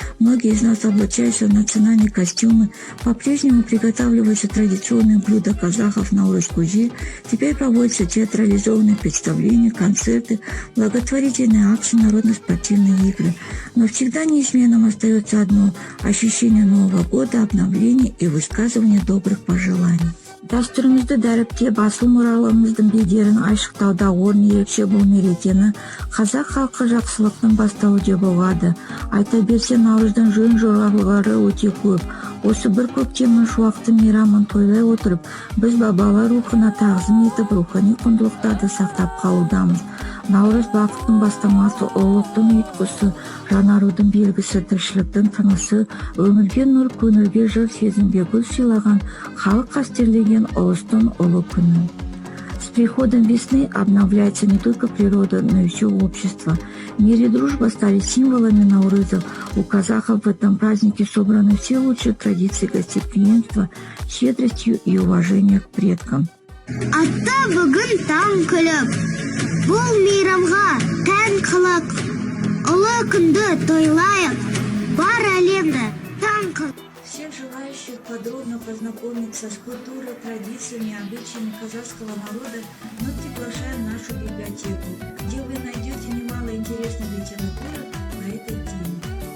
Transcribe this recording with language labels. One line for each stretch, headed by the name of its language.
Russian: Многие из нас облачаются в национальные костюмы. По-прежнему приготавливаются традиционные блюда казахов Наурыз Кузи. Теперь проводятся театрализованные представления, концерты, благотворительные акции, народно-спортивные игры. Но всегда неизменным остается одно – ощущение Нового года, обновления и высказывания добрых пожеланий.
Kazakh: Дәстүрімізді дәріптеп, асыл мұраларымыздың бедерін айшықтауда орын ерекше бұл мерекені қазақ халқы жақсылықтың бастауы деп ұғады. Айта берсе, Наурыздың жөн-жоралғылары өте көп. Осы бір көктемнің шуақты мейрамын тойлай отырып, біз бабалар рухына тағзым етіп, рухани құндылықтарды сақтап қалудамыз. Наурыз бақыттың бастамасы, ұлылықтың ұйытқысы, жаңарудың белгісі, тіршіліктің тынысы, өмірге нұр, көңілге жыр, сезімге гүл сыйлаған, халық қастерлеген ұлыстың ұлы күні.
Russian: С приходом весны обновляется не только природа, но и все общество. Мир и дружба стали символами Наурыза. У казахов в этом празднике собраны все лучшие традиции гостеприимства, щедростью и уважения к предкам.
Kazakh: Атта бүгін таң күліп, бұл мейрамға тән қылық, ұлы күнді тойлайық, бар әлемді таң қыл.
Russian: Всех желающих подробно познакомиться с культурой, традициями и обычаями казахского народа мы приглашаем в нашу библиотеку, где вы найдете немало интересной литературы по этой теме.